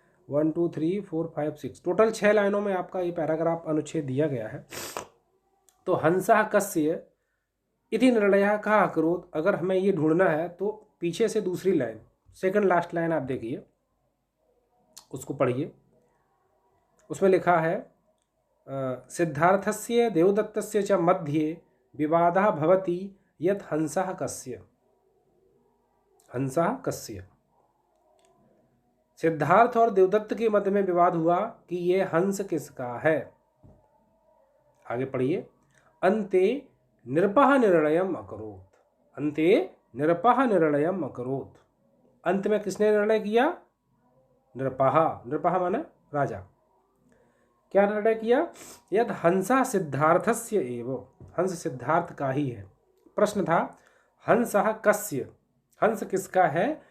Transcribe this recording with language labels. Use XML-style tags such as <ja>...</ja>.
<hi>1 2 3 4 5 6 total 6 लाइनों में आपका ये पैराग्राफ अनुच्छेद दिया गया है। तो</hi> <sa>हंसः कस्य इति निर्णयः कः अकरोत्,</sa> <hi>अगर हमें ये ढूंढना है तो पीछे से दूसरी लाइन, सेकंड लास्ट लाइन आप देखिए, उसको पढ़िए। उसमें लिखा है</hi> <sa>सिद्धार्थस्य देवदत्तस्य च मध्ये विवादः भवति यत् हंसः कस्य। हंसः कस्य,</sa> <hi>सिद्धार्थ और देवदत्त के मध्य में विवाद हुआ कि ये हंस किसका है। आगे पढ़िए।</hi> <sa>अन्ते नृपः निर्णयम् अकरोत्। अन्ते नृपः निर्णयम् अकरोत्,</sa> <hi>अंत में किसने निर्णय किया। नृपः, नृपः माने राजा। क्या निर्णय किया।</hi> <sa>यद हंसः सिद्धार्थस्य एव,</sa> <hi>हंस सिद्धार्थ का ही है। प्रश्न था</hi> <sa>हंसः कस्य,</sa> <hi>हंस किसका है।</hi>